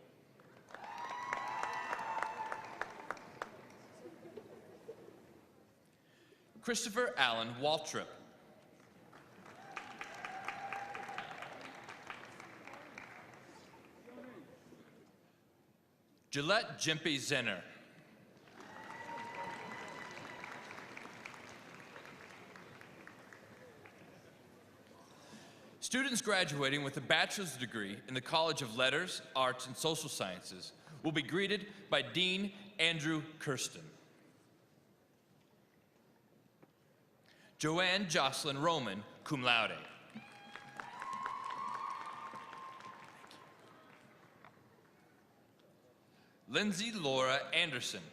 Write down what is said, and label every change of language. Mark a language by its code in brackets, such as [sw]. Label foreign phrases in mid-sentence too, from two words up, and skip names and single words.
[en] Christopher Allen Waltrip. Gillette Jimpy Zenner. Students graduating with a bachelor's degree in the College of Letters, Arts, and Social Sciences will be greeted by Dean Andrew Kirsten. Joanne Jocelyn Roman, [la] cum laude. [en] Lindsay Laura Anderson.